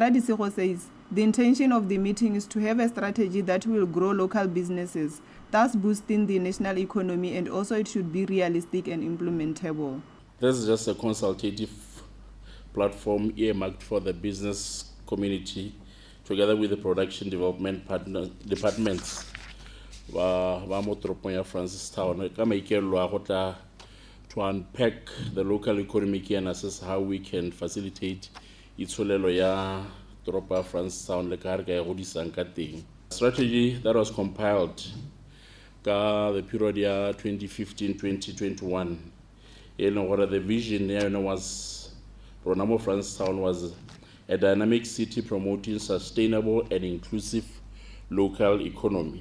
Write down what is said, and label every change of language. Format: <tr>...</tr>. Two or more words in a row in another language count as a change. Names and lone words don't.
<en>Radisego says the intention of the meeting is to have a strategy that will grow local businesses, thus boosting the national economy, and also it should be realistic and implementable. This is just a consultative platform earmarked for the business community together with the production development departments</en> <tn>ba Motropong ya Francistown ka maikelo a go tla</tn> <en>to unpack the local economic and assess how we can facilitate</en> <tn>itsolelo ya toropo ya Francistown le ka re ka e godisang ka teng.</tn> <en>Strategy that was compiled ka the period ya 2015-2021 the vision was Ronamo Francistown was a dynamic city promoting sustainable and inclusive local economy.</en>